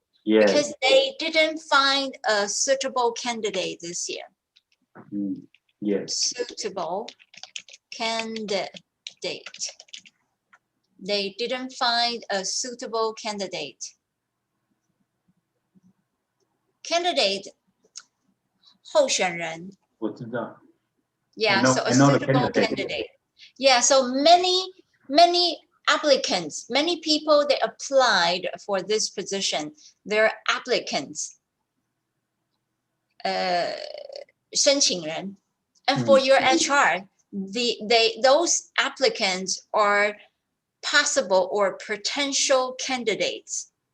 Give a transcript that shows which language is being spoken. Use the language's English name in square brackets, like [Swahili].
[English] Yes. Because they didn't find a suitable candidate this year. Yes. Suitable candidate. They didn't find a suitable candidate. [Chinese] Candidate 候选人。我知道。 [English] Yeah, know- so a I know the suitable candidate. candidate. Yeah, so many applicants, many people they applied for this position. They're applicants. [Chinese] 申请人. [English] And for your HR, those applicants are possible or potential candidates.